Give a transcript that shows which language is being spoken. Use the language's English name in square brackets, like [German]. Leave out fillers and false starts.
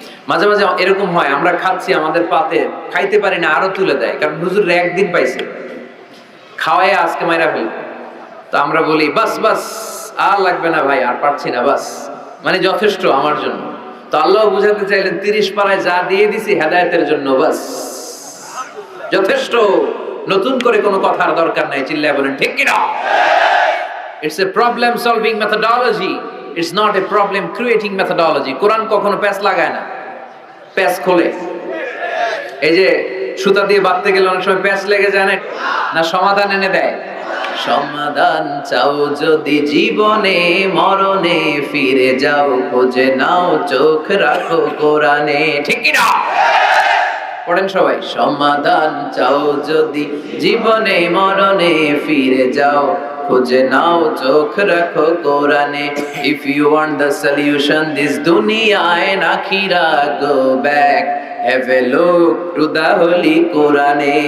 [Bangla] মাঝে মাঝে এরকম হয়, আমরা খাচ্ছি, আমাদের পাতে খাইতে পারি না, আরো তুলে দেয়, কারণ হুজুর একদিন পাইছে, খাওয়ায় আজকে মাইরা ফেল। তো আমরা বলি বাস বাস, আর লাগবে না ভাই, আর পারছি না, বাস মানে যথেষ্ট আমার জন্য। তো আল্লাহ বুঝাতে চাইলেন 30 পারায় যা দিয়ে দিছি হেদায়েতের জন্য, বাস যথেষ্ট, নতুন করে কোনো কথার দরকার নাই। চিল্লায় বলেন ঠিক কি না? [English] It's a problem solving methodology, it's not a problem creating methodology. [Bangla] কোরআন কখনো প্যাচ লাগায় না, প্যাচ খোলে। এই যে সুতা দিয়ে বাঁধতে গেলে অনেক সময় প্যাচ লেগে যায় না, সমাধান এনে দেয়। সমাধান চাও যদি জীবনে মরণে, ফিরে যাও খোঁজে নাও, চোখ রাখো কোরআনে। ঠিক কি না? পড়েন সবাই, সমাধান চাও যদি জীবনে মরণে, ফিরে যাও খুঁজে নাও, চোখ রাখো কোরআনে। [English] If you want the solution this dunya and akhirah, go back, have a look to the holy Quran.